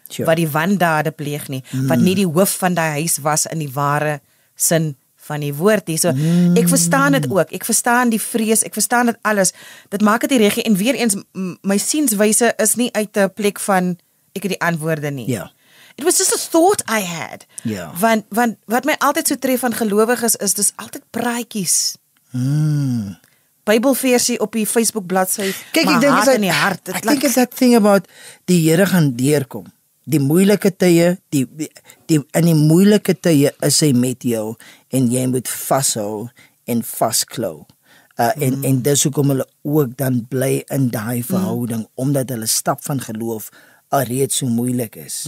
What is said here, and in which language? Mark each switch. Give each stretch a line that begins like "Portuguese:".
Afrikaans: Wat die wandade pleeg nie, wat nie die hoof van daai huis was in die ware sin van die woord nie. So ek verstaan dit ook. Ek verstaan die vrees, ek verstaan dit alles. Dit maak dit nie reg en weer eens my sienswyse is nie uit 'n plek van ek het die antwoorde nie. Ja.
English: It was just a thought I had.
Afrikaans: Ja. Want wat my altyd so tref van gelowiges is dis altyd praatjies. Bybelversie op die Facebook bladsy. Kyk, ek dink in die hart.
English: I think it's that thing about die Here gaan deurkom.
Afrikaans: Die moeilike tye, die in die moeilike tye is hy met jou en jy moet vashou en vasklou. En dis hoekom hulle ook dan bly in daai verhouding omdat hulle stap van geloof alreeds so moeilik is.